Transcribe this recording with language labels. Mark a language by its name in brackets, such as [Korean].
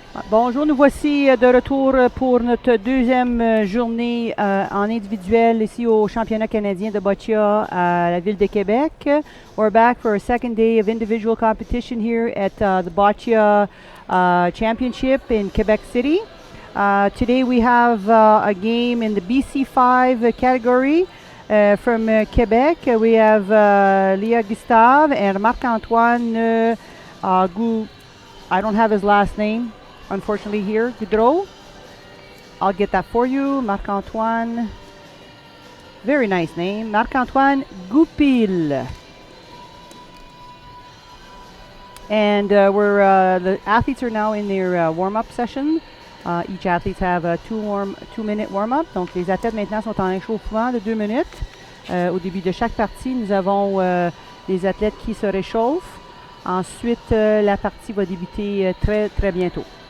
[French] Bonjour, nous voici de retour pour notre deuxième journée en individuel ici au championnat canadien de boccia à la ville de Québec. [English] We're back for a second day of individual competition here at the boccia championship in Quebec City. Today we have a game in the BC5 category from Quebec. We have Leah Gustave and Marc-Antoine I don't have his last name. Unfortunately here, Goudreau. I'll get that for you. Marc-Antoine. Very nice name. Marc-Antoine Goupil. And the athletes are now in their warm-up session. Each athlete have a 2-minute warm-up. [French] Donc les athlètes maintenant sont en échauffement de 2 minutes. Au début de chaque partie, nous avons les athlètes qui se réchauffent. Ensuite, la partie va débuter très, très bientôt.